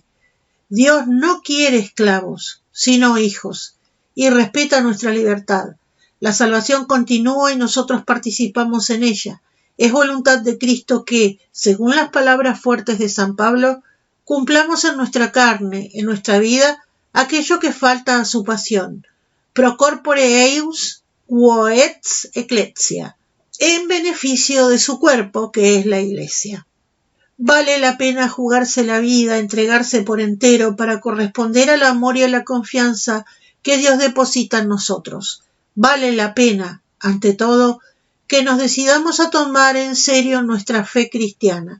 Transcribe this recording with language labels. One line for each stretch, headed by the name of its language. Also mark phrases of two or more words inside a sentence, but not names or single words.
Spanish: Dios no quiere esclavos, sino hijos, y respeta nuestra libertad. La salvación continúa y nosotros participamos en ella. Es voluntad de Cristo que, según las palabras fuertes de San Pablo, cumplamos en nuestra carne, en nuestra vida, aquello que falta a su pasión.
Latin: Pro corpore eius quo ex ecclesia,
Spanish: en beneficio de su cuerpo, que es la Iglesia. Vale la pena jugarse la vida, entregarse por entero para corresponder al amor y a la confianza que Dios deposita en nosotros. Vale la pena, ante todo, que nos decidamos a tomar en serio nuestra fe cristiana.